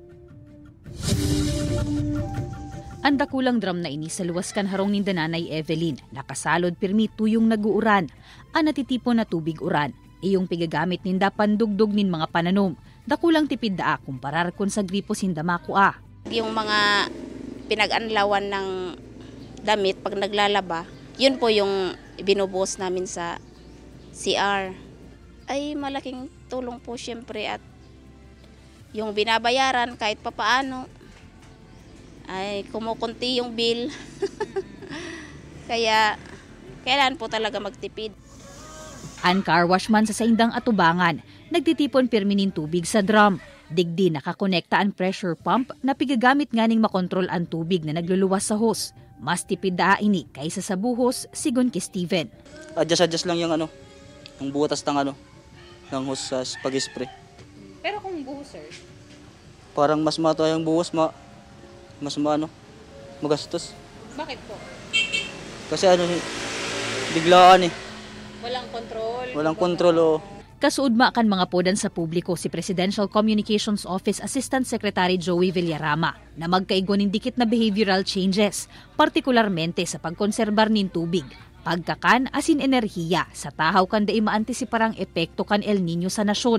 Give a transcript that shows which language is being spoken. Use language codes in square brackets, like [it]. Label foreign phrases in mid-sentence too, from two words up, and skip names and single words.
[bik] Ang dakulang drum na ini sa luwas kan harong ni Nanay Evelyn, nakasalod pirmi tuyong naguuran. Ang natitipon na tubig uran, iyong pigagamit ninda pandugdog nin mga pananom. Dakulang tipid daa kumparar kon sa gripo sindamako. [tl] Yung mga pinag-anlawan ng damit pag naglalaba, yun po yung binubuhos namin sa CR. Ay malaking tulong po syempre at yung binabayaran kahit papaano ay kumukunti yung bill. Kaya kailangan po talaga magtipid. [bik] Ang [en] car wash [bik] man sa saindang atubangan, nagtitipon pirminin tubig sa drum. Digdi nakakonekta ang [en] pressure pump [bik] na pigagamit nganing makontrol ang tubig na nagluluwas sa hose. Mas tipid daa ini kaysa sa buhos, sigon kay Steven. [tl] Adjust lang yung yung butas ng hose sa pag-spray. Pero kung buhos, sir? Parang mas mato yung buhos, magastos. Bakit po? Kasi biglaan eh. Walang kontrol. [bik] Kasuudma kan mga podan sa publiko si Presidential Communications Office Assistant Secretary Joey Villarama na magkaigon dikit na [en] behavioral changes, [bik] partikularmente sa pagkonserbar nin tubig, pagkakan asin enerhiya sa tahaw kan dai maantisiparang epekto kan El Nino sa nasyon.